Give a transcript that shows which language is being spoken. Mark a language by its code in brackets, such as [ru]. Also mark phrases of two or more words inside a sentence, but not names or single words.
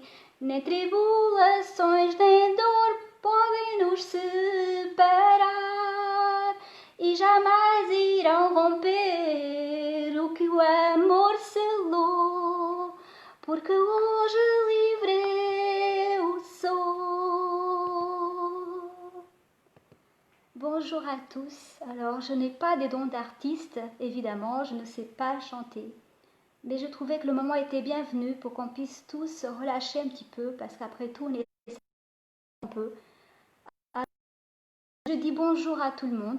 [pt] Nem tribulações nem dor podem nos separar e jamais irão romper o que o amor selou, porque hoje livre eu sou. [fr] Bonjour à tous. Alors, je n'ai pas des dons d'artiste, évidemment, je ne sais pas chanter. Mais je trouvais que le moment était bienvenu pour qu'on puisse tous se relâcher un petit peu, parce qu'après tout, on est un peu. Alors, je dis bonjour à tout le monde.